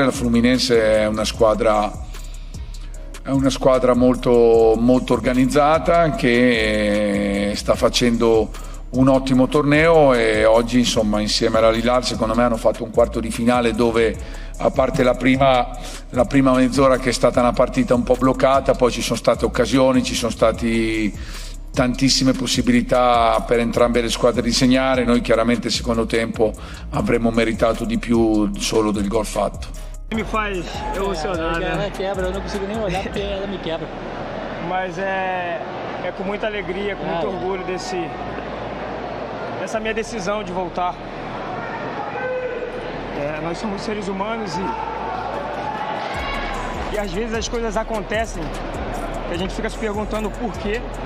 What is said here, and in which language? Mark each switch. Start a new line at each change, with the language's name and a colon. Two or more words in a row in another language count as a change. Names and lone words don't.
Italian: La Fluminense è una squadra molto organizzata, che sta facendo un ottimo torneo, e oggi, insomma, insieme alla Hilal, secondo me hanno fatto un quarto di finale dove, a parte la prima mezz'ora che è stata una partita un po' bloccata, poi ci sono state occasioni, ci sono stati tantissime possibilità per entrambe le squadre di segnare. Noi chiaramente, secondo tempo, avremmo meritato di più solo del gol fatto.
Portuguese: Me faz emocionar, né? Ela quebra, eu não consigo nem olhar porque ela me quebra. Mas é com muita alegria, com muito orgulho dessa minha decisão de voltar. Nós somos seres humanos e às vezes as coisas acontecem e a gente fica se perguntando por quê.